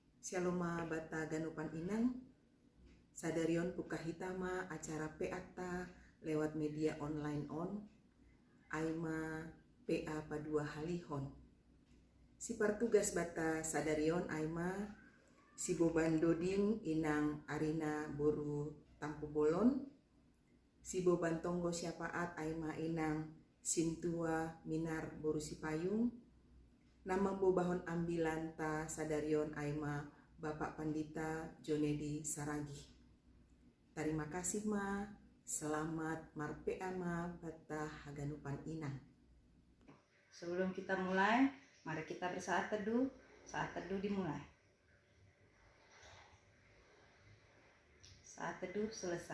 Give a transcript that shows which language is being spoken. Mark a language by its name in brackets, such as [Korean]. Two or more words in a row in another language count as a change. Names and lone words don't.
[Batak Simalungun] Shaloma bata ganupan inang, sadarion puka hitama acara PATA lewat media online aima PA padua halihon. Si partugas bata sadarion aima si boban doding inang arina boru tampu bolon, si boban tonggo syafaat aima inang sintua minar boru si payung, nama bobahon ambilan ta sadarion aima Bapak Pandita Jonedi Saragi. [Indonesian] Terima kasih [Batak Simalungun] ma, selamat marpea ma bata haganupan inang. [Indonesian] Sebelum kita mulai, mari kita bersaat teduh. Saat teduh dimulai. Saat teduh selesai.